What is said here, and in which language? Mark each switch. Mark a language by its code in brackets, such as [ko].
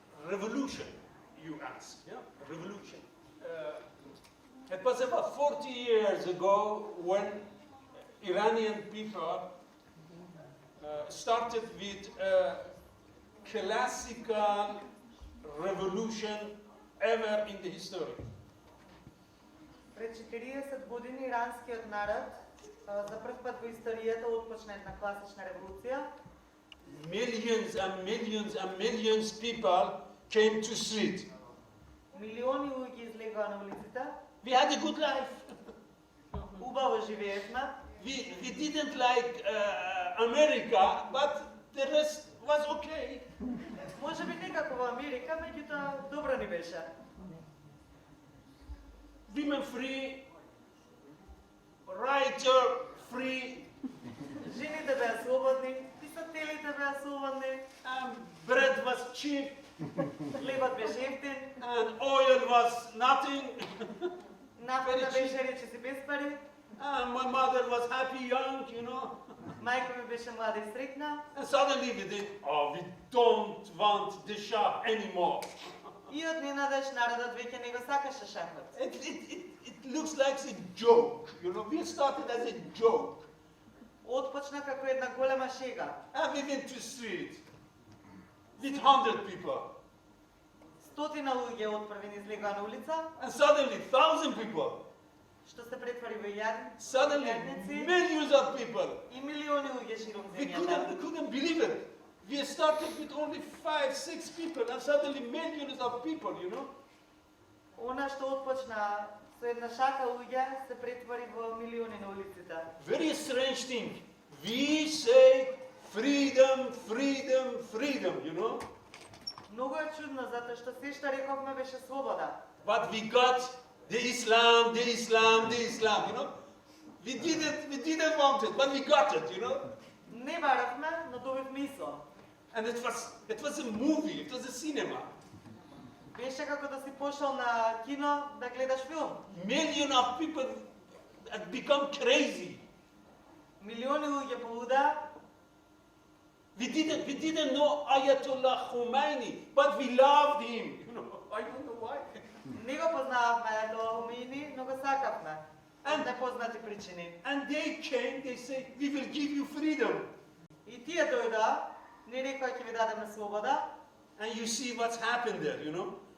[en] Revolution, you ask, yeah? Revolution. It was about 40 years ago when Iranian people started with a classical revolution ever in the history. [mk] Пред 40 години иранскиот народ за прв пат во историјата отпочна една класична револуција. [en] Millions and millions and millions people came to street. [mk] Милиони луѓе излегоа на улиците. [en] We had a good life. [mk] убаво живеевме. [en] We didn't like America, but the rest was okay. [mk] Може би некако во Америка, меѓутоа добро ни беше. [en] Women free, writer free, [mk] Жените беа слободни, писателите беа слободни, [en] bread was cheap, [mk] хлебот беше ефтин, [en] and oil was nothing. [mk] нафтата беше речиси без пари, [en] My mother was happy, young, you know. [mk] мајка ми беше млада и среќна. [en] And suddenly we did, we don't want the shop anymore. [mk] И од ненадеж народот веќе не го сакаше шахот. [en] It looks like a joke, you know. We started as a joke. [mk] Отпочна како една голема шега. [en] And we went to street with 100 people. [mk] Стотина луѓе отпрви излегоа на улица, [en] And suddenly 1,000 people. [mk] што се претвори во [en] Suddenly [mk] јадници [en] millions of people. [mk] и милиони луѓе широм [en] We [mk] земјата. [en] couldn't believe it. We started with only 5-6 people and suddenly millions of people, you know. [mk] Она што отпочна со една шака луѓе се претвори во милиони на улиците. [en] Very strange thing. We say freedom, freedom, freedom, you know. [mk] Многу е чудно затоа што се што рековме беше слобода. [en] But we got the Islam, you know. We didn't want it, but we got it, you know. [mk] Не баравме, но добивме ислам. [en] And it was a movie, it was a cinema. [mk] Беше како да си пошол на кино да гледаш филм. [en] Millions of people had become crazy. [mk] Милиони луѓе полуда. [en] We didn't know Ayatollah Khomeini, but we loved him. You know, I don't know why. [mk] Не го познававме Ајатола Хомеини, но го сакавме. Од непознати причини. [en] And they came, they say, we will give you freedom. [mk] И тие дојдоа, ни рекоа ќе ви дадеме слобода. [en] And you see what's happened there, you know.